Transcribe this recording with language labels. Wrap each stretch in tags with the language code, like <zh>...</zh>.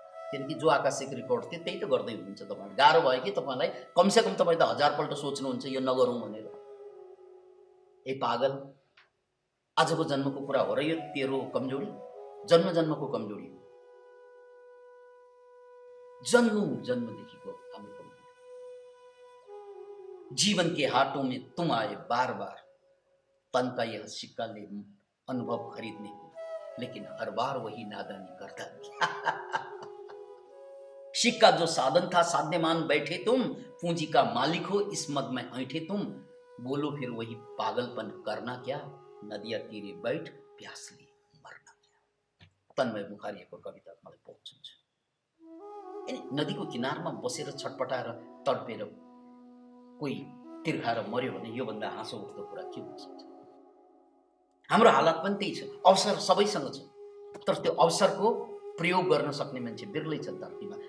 <ne>किनकि जो Akashic record थियो त्यही त गर्दै हुनुहुन्छ तपाईँ। गाह्रो भयो कि तपाईँलाई कमसेकम तपाईँ त 1000 पल्ट सोच्नुहुन्छ यो नगरौँ भनेर। ए पागल, आजको जन्मको कुरा हो र यो तेरो कमजोरी? जन्म जन्मको कमजोरी हो, जन्मदेखिको हाम्रो कमजोरी।</ne> <hi>जीवन के हाथों में तुम आए बार बार, तन का यह सिक्का ले अनुभव खरीदने को, लेकिन हर बार वही नादानी करता सिक्का जो साधन था साध्यमान बैठे तुम, पूंजी का मालिक हो इस मद में ऐठे तुम, बोलो फिर वही पागलपन करना क्या, नदिया तीरे बैठ प्यास लिए मरना क्या।</hi> <ne>तन्मय मुखार्जीको कविता मलाई बहुत सुन्छ। नदीको किनारमा बसेर छटपटाएर तडपेर कोही तिर्खाएर मर्यो भने योभन्दा हाँसो उठ्दो कुरा के हुन सक्छ? हाम्रो हालत पनि त्यही छ। अवसर सबैसँग छ, तर त्यो अवसरको प्रयोग गर्न सक्ने मान्छे बिरलै छन् धरतीमा।</ne>